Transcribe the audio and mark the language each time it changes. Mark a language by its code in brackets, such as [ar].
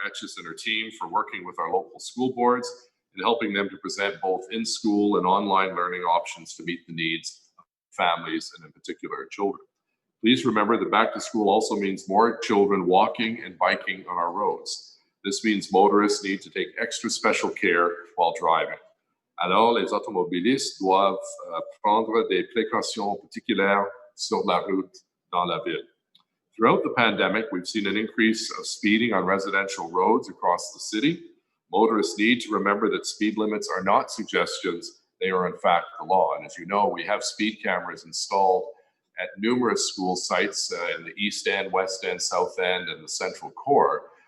[en] Etches and her team for working with our local school boards and helping them to present both in-school and online learning options to meet the needs of families and in particular children. Please remember that back to school also means more children walking and biking on our roads. This means motorists need to take extra special care while driving. [fr] Alors, les automobilistes doivent prendre des précautions particulières sur la route dans la ville. [en] Throughout the pandemic, we've seen an increase of speeding on residential roads across the city. Motorists need to remember that speed limits are not suggestions, they are in fact the law. And as you know, we have speed cameras installed at numerous school sites in the East End, West End, South End, and the Central Core.